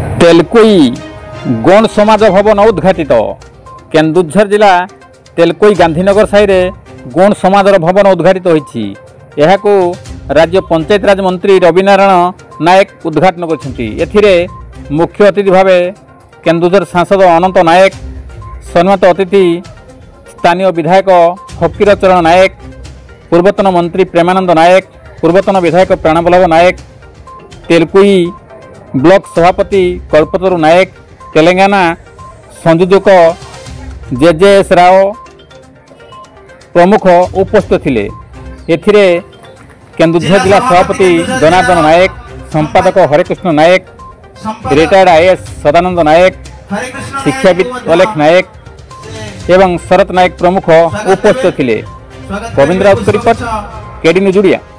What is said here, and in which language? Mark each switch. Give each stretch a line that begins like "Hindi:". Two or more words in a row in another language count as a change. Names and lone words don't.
Odia: ତେଲକୋଇ ଗୌଡ଼ ସମାଜ ଭବନ ଉଦ୍ଘାଟିତ। କେନ୍ଦୁଝର ଜିଲ୍ଲା ତେଲକୋଇ ଗାନ୍ଧୀନଗର ସାହିରେ ଗୌଡ଼ ସମାଜ ଭବନ ଉଦ୍ଘାଟିତ ହୋଇଛି। ଏହାକୁ ରାଜ୍ୟ ପଞ୍ଚାୟତ ରାଜ ମନ୍ତ୍ରୀ ରବି ନାରାୟଣ ନାୟକ ଉଦ୍ଘାଟନ କରିଥିଲେ। ମୁଖ୍ୟ ଅତିଥି ଭାବେ କେନ୍ଦୁଝର ସାଂସଦ ଅନନ୍ତ ନାୟକ, ସମ୍ମାନିତ ଅତିଥି ସ୍ଥାନୀୟ ବିଧାୟକ ଫକୀରଚରଣ ନାୟକ, ପୂର୍ବତନ ମନ୍ତ୍ରୀ ପ୍ରେମାନନ୍ଦ ନାୟକ, ପୂର୍ବତନ ବିଧାୟକ ପ୍ରାଣବଲ୍ଲଭ ନାୟକ, ତେଲକୋଇ ବ୍ଲକ ସଭାପତି କଳ୍ପତରୁ ନାୟକ, ତେଲଙ୍ଗାନା ସଂଯୋଜକ ଜେଜେଏସ ରାଓ ପ୍ରମୁଖ ଉପସ୍ଥିତ ଥିଲେ। ଏଥିରେ କେନ୍ଦୁଝର ଜିଲ୍ଲା ସଭାପତି ଜନାର୍ଦ୍ଦନ ନାୟକ, ସମ୍ପାଦକ ହରେକୃଷ୍ଣ ନାୟକ,
English: retired IAS
Odia: ସଦାନନ୍ଦ ନାୟକ, ଶିକ୍ଷାବିତ୍ ଅଲେଖ ନାୟକ ଏବଂ ଶରତ ନାୟକ ପ୍ରମୁଖ ଉପସ୍ଥିତ ଥିଲେ। ଗୋବିନ୍ଦ ରାଉତ ରିପୋର୍ଟ, କେଡି ନ୍ୟୁଜ ଓଡ଼ିଆ।